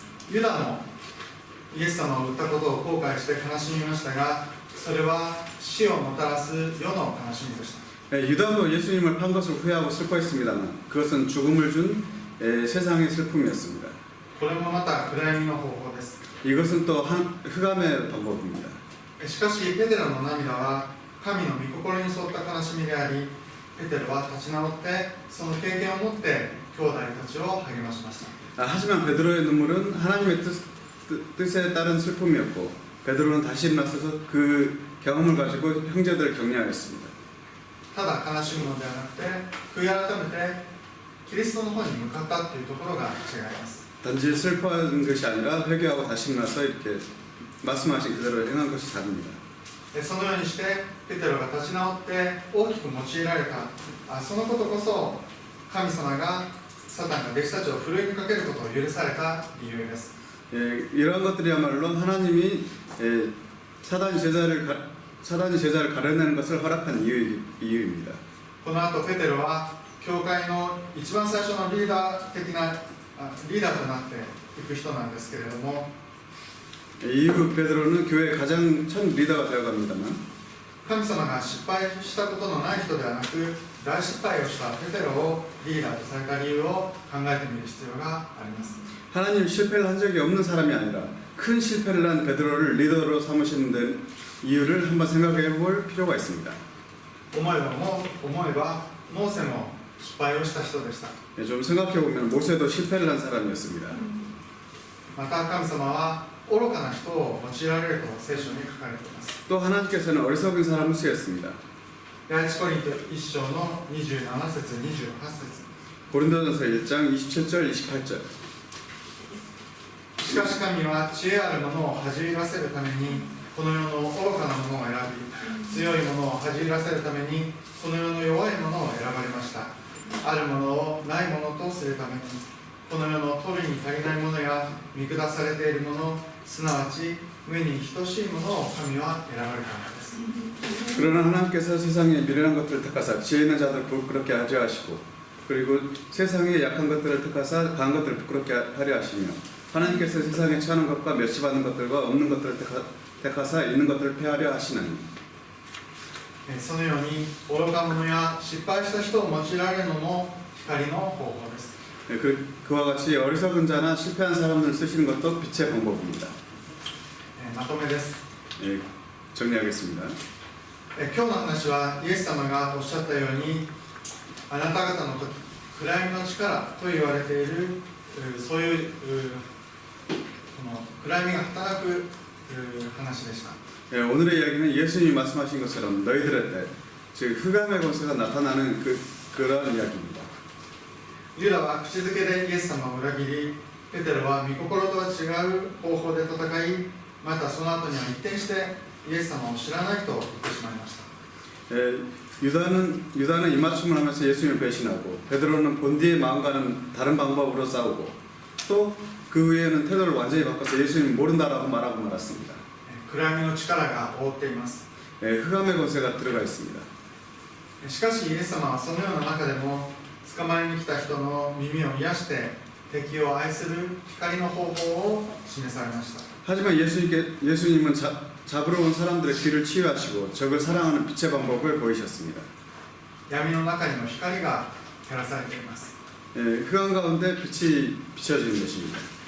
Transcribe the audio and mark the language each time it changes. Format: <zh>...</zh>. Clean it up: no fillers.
<ja>ユダもイエス様を売ったことを後悔して悲しみましたが、それは死をもたらす世の悲しみでした。</ja> <ko>유다도 예수님을 판 것을 후회하고 슬퍼했습니다만 그것은 죽음을 준 세상의 슬픔이었습니다.</ko> <ja>これもまた暗闇の方法です。</ja> <ko>이것은 또 흑암의 방법입니다.</ko> <ja>しかしペテロの涙は神の御心に沿った悲しみであり、ペテロは立ち直ってその経験を持って兄弟たちを励ましました。</ja> <ko>하지만 베드로의 눈물은 하나님의 뜻에 따른 슬픔이었고 베드로는 다시 일어나서 그 경험을 가지고 형제들을 격려하였습니다.</ko> <ja>ただ悲しむのではなくて、悔い改めてキリストの方に向かったというところが違います。</ja> <ko>단지 슬퍼하는 것이 아니라 회개하고 다시 일어나서 이렇게 말씀하신 그대로 행한 것이 다릅니다.</ko> <ja>そのようにしてペテロが立ち直って大きく用いられた、そのことこそ神様がサタンが弟子たちをふるいにかけることを許された理由です。</ja> <ko>이러한 것들이야말로 하나님이 사단이 제자를 가려내는 것을 허락한 이유입니다.</ko> <ja>この後ペテロは教会の一番最初のリーダーとなっていく人なんですけれども、</ja> <ko>이후 베드로는 교회의 가장 첫 리더가 되어갑니다만</ko> <ja>神様が失敗したことのない人ではなく、大失敗をしたペテロをリーダーとされた理由を考えてみる必要があります。</ja> <ko>하나님 실패를 한 적이 없는 사람이 아니라 큰 실패를 한 베드로를 리더로 삼으시는 데 이유를 한번 생각해 볼 필요가 있습니다.</ko> <ja>思えばモーセも失敗をした人でした。</ja> <ko>좀 생각해 보면 모세도 실패를 한 사람이었습니다.</ko> <ja>また神様は愚かな人を用いられると聖書に書かれています。</ja> <ko>또 하나님께서는 어리석은 사람을 쓰였습니다.</ko> <ja>第一コリント1章の27節28節</ja> <ko>고린도전서 1장 27절 28절</ko> <ja>しかし神は知恵あるものを恥じらせるためにこの世の愚かなものを選び、強いものを恥じらせるためにこの世の弱いものを選ばれました。あるものをないものとするためにこの世の取るに足りないものや見下されているもの、すなわち無に等しいものを神は選ばれたのです。</ja> <ko>그러나 하나님께서 세상에 미련한 것들을 택하사 지혜 있는 자들을 부끄럽게 하려 하시고 그리고 세상에 약한 것들을 택하사 강한 것들을 부끄럽게 하려 하시며 하나님께서 세상에 처하는 것과 멸시받는 것들과 없는 것들을 택하사 있는 것들을 폐하려 하시나니</ko> <ja>そのように愚か者や失敗した人を用いられるのも光の方法です。</ja> <ko>그와 같이 어리석은 자나 실패한 사람을 쓰시는 것도 빛의 방법입니다.</ko> <ja>まとめです。</ja> <ko>정리하겠습니다.</ko> <ja>今日の話はイエス様がおっしゃったようにあなた方の時暗闇の力と言われているそういうこの暗闇が働く話でした。</ja> <ko>오늘의 이야기는 예수님이 말씀하신 것처럼 너희들의 때, 즉 흑암의 권세가 나타나는 그런 이야기입니다.</ko> <ja>ユダは口づけでイエス様を裏切り、ペテロは御心とは違う方法で戦い、またその後には一転してイエス様を知らないと言ってしまいました。</ja> <ko>유다는 입맞춤을 하면서 예수님을 배신하고 베드로는 본디의 마음과는 다른 방법으로 싸우고 또 그 후에는 태도를 완전히 바꿔서 예수님을 모른다라고 말하고 말았습니다.</ko> <ja>暗闇の力が覆っています。</ja> <ko>흑암의 권세가 들어가 있습니다.</ko> <ja>しかしイエス様はそのような中でも捕まえに来た人の耳を癒して敵を愛する光の方法を示されました。</ja> <ko>하지만 예수님은 잡으러 온 사람들의 귀를 치유하시고 적을 사랑하는 빛의 방법을 보이셨습니다.</ko> <ja>闇の中にも光が照らされています。</ja> <ko>흑암 가운데 빛이 비춰지는 것입니다.</ko>